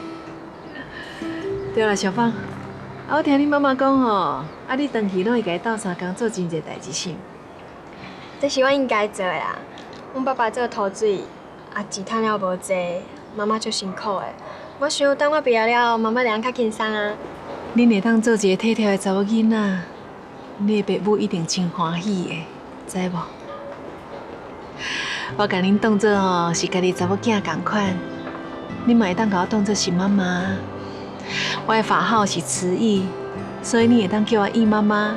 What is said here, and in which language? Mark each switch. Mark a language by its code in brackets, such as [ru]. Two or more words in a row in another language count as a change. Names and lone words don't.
[nan] 对啦，小芳，啊，我听你妈妈讲吼，啊，你长期拢会甲伊斗相共做真侪代志，是毋？这是我应该做的啦。阮爸爸做土水，啊，钱赚了无济，妈妈足辛苦的。我想等我毕业了，妈妈会较轻松啊。恁会当做一个体贴的查某囡仔，你的爸母一定真欢喜的，知无？我甲恁当做吼是家己查某囝同款，恁嘛会当甲我当做是妈妈。我的法号是慈义，所以你会当叫我义妈妈。